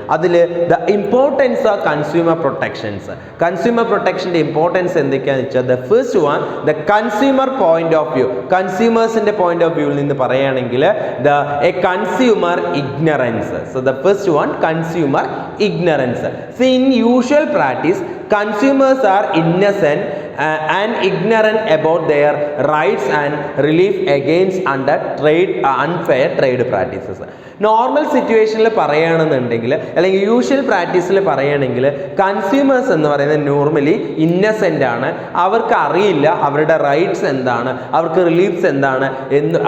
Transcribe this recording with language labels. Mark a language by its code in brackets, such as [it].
[ml] അതിൽ [en] The importance of consumer protections. [ml] Consumer പ്രൊട്ടക്ഷൻ്റെ importance എന്തൊക്കെയാണെന്ന് വെച്ചാൽ [en] The first one, the consumer point of view. [ml] കൺസ്യൂമേഴ്സിൻ്റെ point of വ്യൂവിൽ നിന്ന് പറയുകയാണെങ്കിൽ [en] A consumer ignorance. So the first one, consumer ignorance. So in usual practice consumers are innocent and ignorant about their rights and relief against unfair trade practices. [ml] Normal സിറ്റുവേഷനിൽ പറയുകയാണെന്നുണ്ടെങ്കിൽ അല്ലെങ്കിൽ usual പ്രാക്ടീസിൽ പറയുകയാണെങ്കിൽ consumers എന്ന് പറയുന്നത് normally innocent ആണ്. അവർക്ക് അറിയില്ല അവരുടെ റൈറ്റ്സ് എന്താണ്, അവർക്ക് റിലീഫ്സ് എന്താണ് എന്ന്.